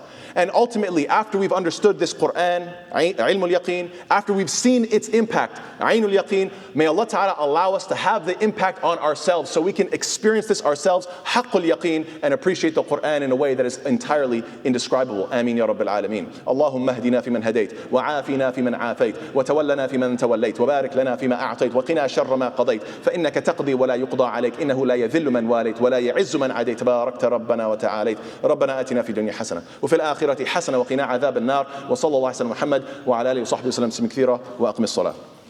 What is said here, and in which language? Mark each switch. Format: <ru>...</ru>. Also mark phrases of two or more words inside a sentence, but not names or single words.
<en>And ultimately, after we've understood this Quran,</en> <ar>علم اليقين,</ar> <en>after we've seen its impact,</en> <ar>عين اليقين,</ar> <en>may Allah Ta'ala allow us to have the impact on ourselves so we can experience this ourselves,</en> <ar>حق اليقين,</ar> <en>and appreciate the Quran in a way that is entirely indescribable.</en> <ar>آمين يا رب العالمين. اللهم اهدنا فيمن هديت وعافنا فيمن عافيت وتولنا فيمن توليت وبارك لنا فيما أعطيت وقنا شر ما قضيت فإنك تقضي ولا يقضى عليك إنه لا يذل من واليت ولا يعز من عاديت تباركت ربنا وتعاليت ربنا آتنا في الدنيا حسنة وفي الآخرة حسنة وقنا عذاب النار وصلى الله على محمد وعلى آله وصحبه وسلم تسليما كثيرا وأقم الصلاة.</ar>